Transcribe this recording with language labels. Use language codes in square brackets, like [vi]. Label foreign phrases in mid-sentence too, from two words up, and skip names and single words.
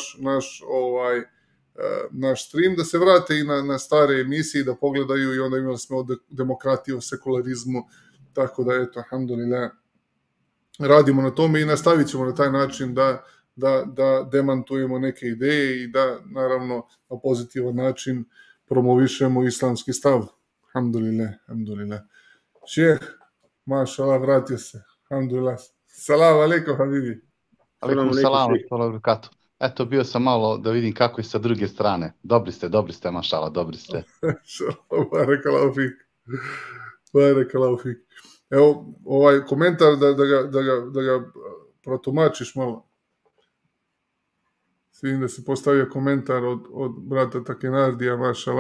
[bs] naš stream, da se vrate i na stare emisije, da pogledaju, i onda imali smo o demokratiji, o sekularizmu, tako da, eto, alhamdulillah, radimo na tome i nastavit ćemo na taj način da demantujemo neke ideje i da, naravno, na pozitivan način promovišemo islamski stav. Alhamdulillah. Šejh, mašallah, vratio se. Alhamdulillah. [ar] سلام عليكم حبيبي. عليكم سلام بركاته. [bs] Eto, bio sam malo da vidim kako je sa druge strane. Dobri ste, mašallah, dobri ste. [ar] بارك الله فيك. [bs] Evo, ovaj komentar da ga protumačiš malo. Vidim da se postavio komentar od brata Takenardija, mašala.